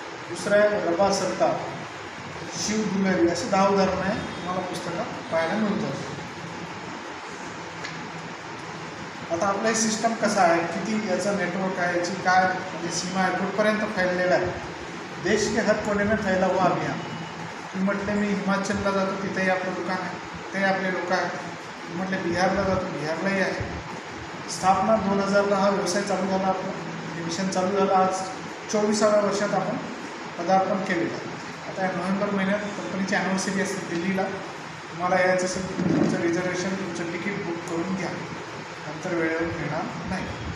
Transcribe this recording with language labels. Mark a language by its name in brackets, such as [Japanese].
[Marathi] दुसरं आहे रबा सरकार, शिव दुलेरी, असे 10 उदाहरणं आहे, तुम्हाला पुस्तकात पाहायला मिळतात. आता आपलं हे सिस्टम कसं आहे, किती याचं नेटवर्क आहे, याची काय म्हणजे सीमा आहे, कुठपर्यंत फैललेला आहे. [Hindi] देश के हर कोने में फैला हुआ अभियान. [Marathi] म्हटले मी हिमाचलला जातो, तिथेही आपलं दुकान आहे, तिथेही आपले लोक आहेत. म्हटले बिहारला जातो, बिहारलाही आहे. स्थापना 2000ला हा व्यवसाय चालू झाला, आपलं मिशन चालू झालं. आज 24व्या वर्षात आपण पदार्पण केलेलं आहे. आता नोव्हेंबर महिन्यात कंपनीची ॲनिव्हर्सरी असते दिल्लीला. तुम्हाला यायचं असेल तर तुमचं रिझर्वेशन, तुमचं तिकीट बुक करून घ्या, नंतर वेळेवर मिळणार नाही.